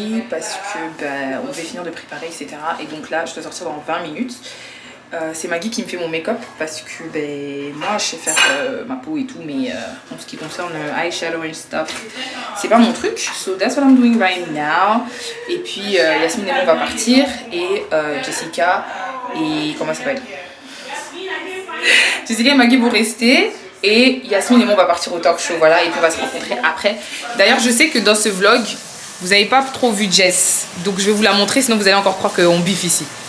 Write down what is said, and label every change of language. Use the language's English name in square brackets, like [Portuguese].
[French] parce que on devait finir de préparer, etc. Et donc là, je dois sortir dans 20 minutes. C'est Maggie qui me fait mon make-up parce que moi je sais faire ma peau et tout, mais en ce qui concerne [English] eyeshadow and stuff, [French] c'est pas mon truc. [English] So that's what I'm doing right now. [French] Et puis Yasmine et moi on va partir et Jessica et comment ça s'appelle, Jessica et Maggie vont rester et Yasmine et moi on va partir au talk show, voilà, et puis on va se rencontrer après. D'ailleurs je sais que dans ce vlog vous n'avez pas trop vu Jess, donc je vais vous la montrer sinon vous allez encore croire qu'on biffe ici.